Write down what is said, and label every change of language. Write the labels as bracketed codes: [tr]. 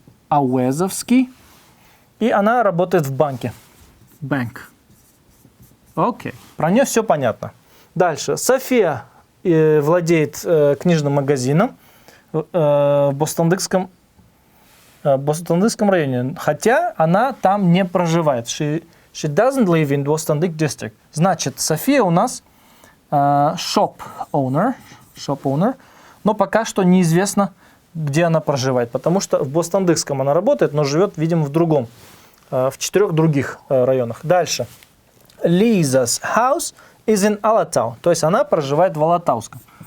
[ru] Ауэзовский. И она работает в банке. Bank. Окей. Про нее все понятно. Дальше. София владеет книжным магазином в Бостандыкском районе. Хотя она там не проживает. [en] She doesn't live in Bostandyk district. [ru] Значит, София у нас shop owner, но пока что неизвестно, где она проживает, потому что в Бостандыкском она работает, но живет, видимо, в 4 других районах. Дальше. [en] Lisa's house is in [ru] Алатау, то есть она проживает в Алатауском.